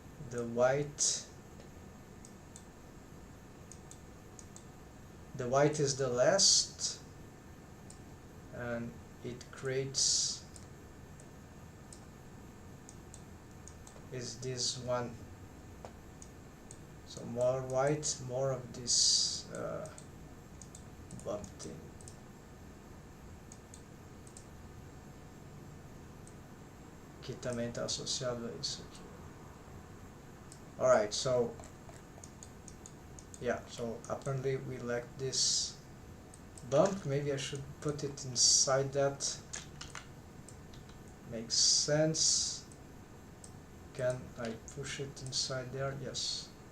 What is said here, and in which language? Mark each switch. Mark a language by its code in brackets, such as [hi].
[en] The white is the last, and it creates is this one. So more white, more of this bump thing. [pt] Que também está associado a isso aqui. [en] Alright, so yeah, so apparently we lack this bump. Maybe I should put it inside that. Makes sense. Can I push it inside there? Yes.